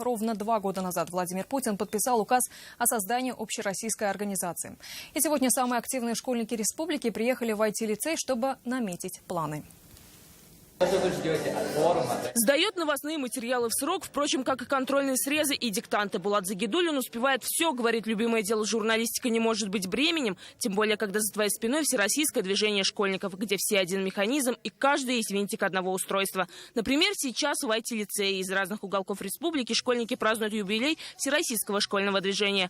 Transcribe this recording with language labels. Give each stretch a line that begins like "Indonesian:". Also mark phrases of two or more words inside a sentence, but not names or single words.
Russian: Ровно 2 года назад Владимир Путин подписал указ о создании общероссийской организации. И сегодня самые активные школьники республики приехали в IT-лицей, чтобы наметить планы. Сдает новостные материалы в срок, впрочем, как и контрольные срезы и диктанты. Булат Загидуллин успевает все, говорит, любимое дело журналистика не может быть бременем, тем более, когда за твоей спиной всероссийское движение школьников, где все один механизм и каждый есть винтик одного устройства. Например, сейчас в IT-лицее из разных уголков республики школьники празднуют юбилей всероссийского школьного движения.